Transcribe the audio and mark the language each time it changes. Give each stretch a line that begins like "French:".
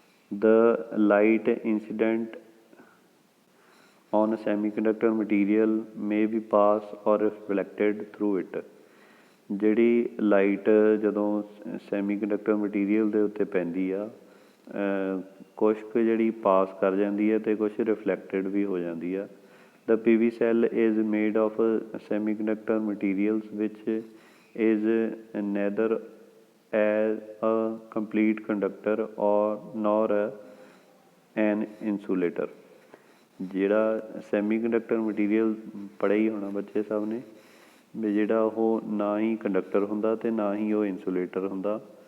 English: The light incident on a semiconductor material may be passed or reflected through it।
Punjabi: ਜਿਹੜੀ light ਜਦੋਂ semiconductor material ਦੇ ਉੱਤੇ ਪੈਂਦੀ ਆ, ਕੁਛ ਕੁ ਜਿਹੜੀ ਪਾਸ ਕਰ ਜਾਂਦੀ ਹੈ ਅਤੇ ਕੁਛ ਰਿਫਲੈਕਟਡ ਵੀ ਹੋ ਜਾਂਦੀ ਆ।
English: The PV cell is made of semiconductor materials which is neither a complete conductor or nor an insulator।
Punjabi: ਜਿਹੜਾ ਸੈਮੀਕੰਡਕਟਰ ਮਟੀਰੀਅਲ ਪੜ੍ਹਿਆ ਹੀ ਹੋਣਾ ਬੱਚੇ ਸਭ ਨੇ ਵੀ, ਜਿਹੜਾ ਉਹ ਨਾ ਹੀ ਕੰਡਕਟਰ ਹੁੰਦਾ ਅਤੇ ਨਾ ਹੀ ਉਹ ਇੰਸੂਲੇਟਰ ਹੁੰਦਾ।